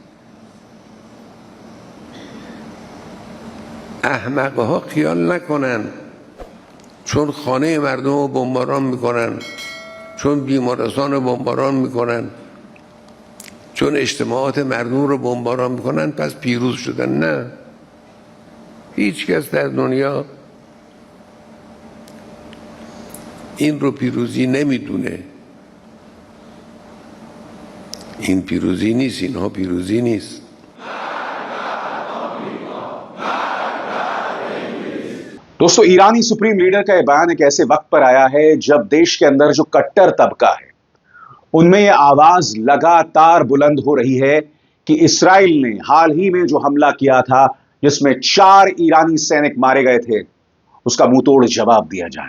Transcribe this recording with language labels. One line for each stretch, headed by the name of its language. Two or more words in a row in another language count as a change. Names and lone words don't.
Persian: احمقه ها خیال نکنن چون خانه مردم رو بمباران میکنن، چون بیمارستان رو بمباران میکنن، چون اجتماعات مردم رو بمباران میکنن پس پیروز شدن. نه، هیچ کس در دنیا این رو پیروزی نمیدونه. این پیروزی نیست، اینها پیروزی نیست.
Hindi: दोस्तों, ईरानी
English: supreme leader
Hindi: का यह बयान एक ऐसे वक्त पर आया है जब देश के अंदर जो कट्टर तबका है उनमें यह आवाज लगातार बुलंद हो रही है कि इस्राइल ने हाल ही में जो हमला किया था जिसमें 4 ईरानी सैनिक मारे गए थे, उसका मुंहतोड़ जवाब दिया जाए।